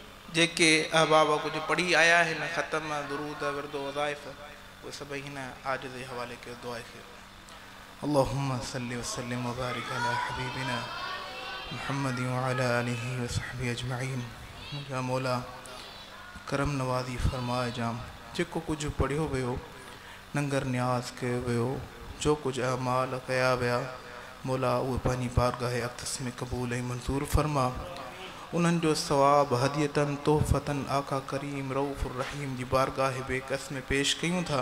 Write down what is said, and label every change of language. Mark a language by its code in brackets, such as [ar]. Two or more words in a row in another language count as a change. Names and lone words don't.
[sd] जेके अहबाब कुछ पढ़ी आया है न ख़त्म दुरूद विरद वज़ाइफ़ वो सभई हिन आजिज़ जे हवाले कयो दुआ खे। [ar] اللهم صل وسلم وبارك على حبيبنا محمد وعلى آله وصحبه أجمعين. [sd] मुंहिंजा मौला करम नवाज़ी फरमाए जाम जेको कुछ पढ़ियो वियो नंगर न्याज़ कयो वियो जो कुछ अमाल कया विया मौला उहे पंहिंजी बारगाह अक़दस में क़बूल ऐं मंज़ूर फरमा। उन्हनि जो सवाब हदियतन तोहफ़तन आका करीम [ar] الرؤوف الرحيم [sd] जी बारगाह बेकस में पेश कयूं था।